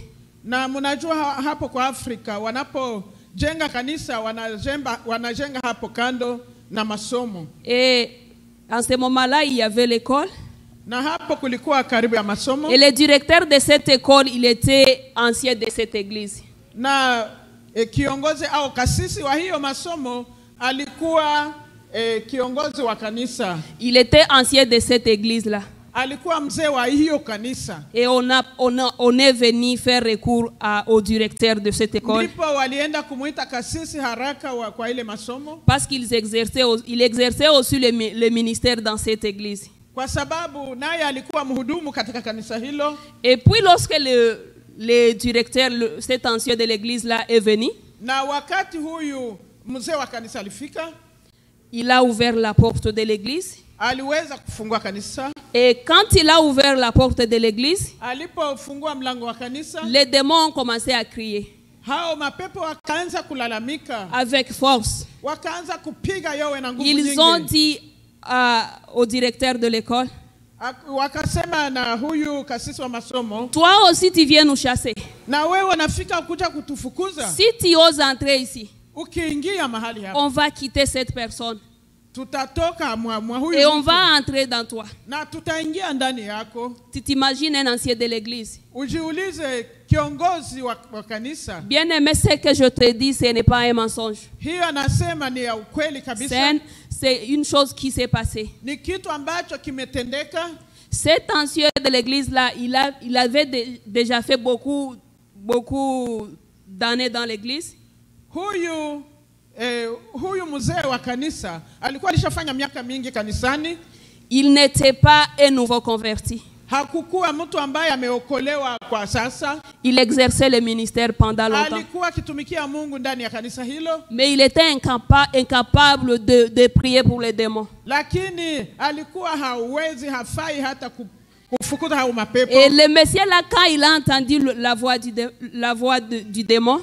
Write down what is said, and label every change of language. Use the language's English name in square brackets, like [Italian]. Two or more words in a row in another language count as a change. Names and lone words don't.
[Swahili] Na mnajua hapo kwa Afrika wanapojenga kanisa wanajenga hapo kando na masomo. [French] Et en ce moment-là, il y avait l'école. [Swahili] Na hapo kulikuwa karibu ya masomo. [French] Et le directeur de cette école, il était ancien de cette église. [Swahili] Na kiongozi au kasisi wa hiyo masomo alikuwa kiongozi wa kanisa. [French] Il était ancien de cette église-là. [Swahili] Alikuwa mzee wa hiyo kanisa. [French] Et on est venu faire recours au directeur de cette école. [Swahili] Ndipo walienda kumuita kasisi haraka kwa ile masomo. [French] Parce qu'il exerçait aussi le ministère dans cette église. [Swahili] Kwa sababu naye alikuwa mhudumu katika kanisa hilo. [French] Et puis lorsque le directeur, cet ancien de l'église là est venu, [Swahili] na wakati huyu mzee wa kanisa alifika, [French] il a ouvert la porte de l'église. [Swahili] Aliweza kufungua kanisa. [French] Et quand il a ouvert la porte de l'église, [Swahili] alipofungua mlango wa kanisa, [French] les démons ont commencé à crier. [Swahili] Hao mapepo wakaanza kulalamika [French] avec force. [Swahili] Wakaanza kupiga yowe na nguvu nyingi. [French] Ils ont dit au directeur de l'école, [Swahili] wakasema na huyu kasisi wa masomo, [French] toi aussi tu viens nous chasser. [Swahili] Na wewe unafika kuja kutufukuza. [French] Si tu oses entrer ici, [Swahili] ukiingia mahali hapa, [French] on va quitter cette personne. [Swahili] Tutatoka mwa huyu [French] et on va entrer dans toi. [Swahili] Na tutaingia ndani yako. [French] Tu t'imagines un ancien de l'église. [Swahili] Ujiulize kiongozi wa kanisa. [French] Bien aimé, ce que je te dis, ce n'est pas un mensonge. [Swahili] Hiyo anasema ni ya ukweli kabisa. [French] C'est une chose qui s'est passée. [Swahili] Ni kitu ambacho kimetendeka. [French] Cet ancien de l'église là, il avait déjà fait beaucoup d'années dans l'église. [Swahili] Huyu mzee wa kanisa alikuwa alishafanya miaka mingi kanisani. [French] Il n'était pas un nouveau converti. [Swahili] Hakukuwa mtu ambaye ameokolewa kwa sasa. [French] Il exerçait le ministère pendant longtemps. [Swahili] Alikuwa akitumikia Mungu ndani ya kanisa hilo. [French] Mais il était incapable de prier pour les démons. [Swahili] Lakini alikuwa hafai hata kufukuza hao mapepo. [French] Et le Messie là, quand il a entendu la voix du démon,